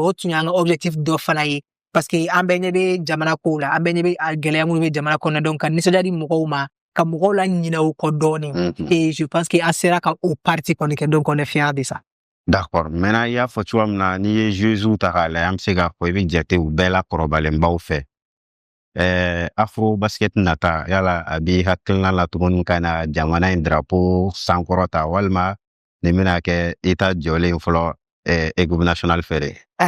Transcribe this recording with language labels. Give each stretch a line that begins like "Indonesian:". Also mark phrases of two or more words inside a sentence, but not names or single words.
Bambara: O tun y'an ka objectif dɔ fana ye.
French: Parce que
Bambara: an bɛɛ ɲɛ bɛ jamana kow la, an bɛɛ ɲɛ bɛ gɛlɛya minnu bɛ jamana kɔnɔ. Donc, ka nisɔndiya di mɔgɔw ma, ka mɔgɔw la ɲinɛ o kɔ dɔɔni.
French: Et je pense que an sera
Bambara: ka o parti kɔni kɛ.
French: Donc, on est fiers de ça. D'accord. Maintenant,
Bambara: i y'a fɔ cogoya min na n'i ye joueuses ta k'a lajɛ an bɛ se k'a fɔ i bɛ jate u bɛɛ la kɔrɔbalenbaw fɛ. Afro basket nata yala a b'i hakilina la tuguni ka na jamana in drapeau sankɔrɔta walima nin bɛna kɛ état jɔlen fɔlɔ
French: équipe nationale
Bambara: fɛ de.